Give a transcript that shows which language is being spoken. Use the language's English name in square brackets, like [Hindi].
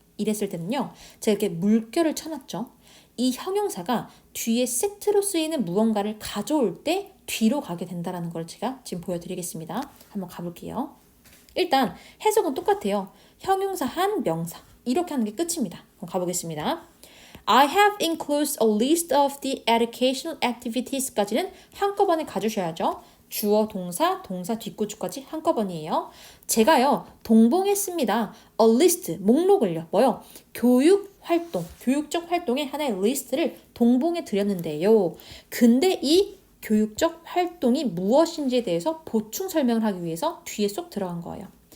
[Korean] 이랬을 때는요, 제가 이렇게 물결을 쳐놨죠. 이 형용사가 뒤에 세트로 쓰이는 무언가를 가져올 때 뒤로 가게 된다는 걸 제가 지금 보여드리겠습니다. 한번 가볼게요. 일단 해석은 똑같아요. 형용사 한 명사. 이렇게 하는 게 끝입니다. 그럼 가보겠습니다. [English] I have included a list of the educational activities [Korean] 까지는 한꺼번에 가주셔야죠. 주어, 동사, 동사 뒷구조까지 한꺼번이에요. 제가요, 동봉했습니다. [English] A list, [Korean] 목록을요. 뭐요? 교육 활동, 교육적 활동의 하나의 리스트를 동봉해 드렸는데요. 근데 이 교육적 활동이 무엇인지에 대해서 보충 설명을 하기 위해서 뒤에 쏙 들어간 거예요.